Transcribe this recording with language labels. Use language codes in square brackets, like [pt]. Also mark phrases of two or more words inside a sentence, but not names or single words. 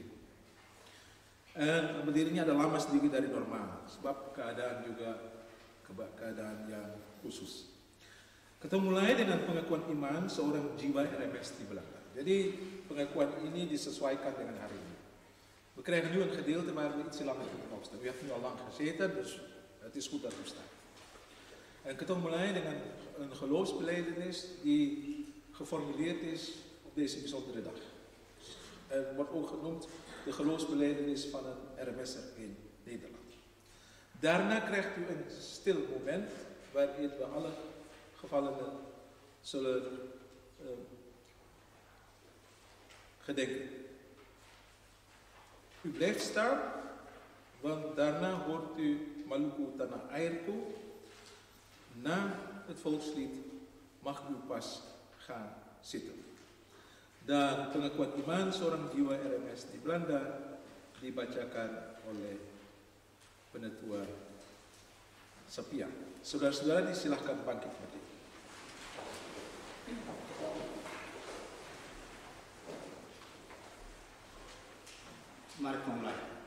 [abs] Berdirinya ada lama sedikit dari normal, sebab keadaan juga keadaan yang khusus. Ketong mulai dengan pengakuan iman seorang jiwa RMS di Belanda. Jadi pengakuan ini disesuaikan dengan hari ini. [nl] We krijgen nu een gedeelte waar we iets langer kunnen opstaan. U heeft nu al lang gezeten, dus het is goed dat u staat. En [abs] ketong mulai dengan [nl] een geloofsbelijdenis die geformuleerd is op deze bijzondere dag. Er wordt ook genoemd de geloofsbelijdenis van een RMS'er in Nederland. Daarna krijgt u een stil moment waarin we alle gevallenen zullen gedenken. U blijft staan, want daarna hoort u Maluku Tanah Airku. Na het volkslied mag u pas gaan zitten. [abs] Dan pengakuan iman seorang jiwa RMS di Belanda dibacakan oleh penetua Sepia. Saudara-saudara disilahkan bangkit berdiri. Mari kita mulai.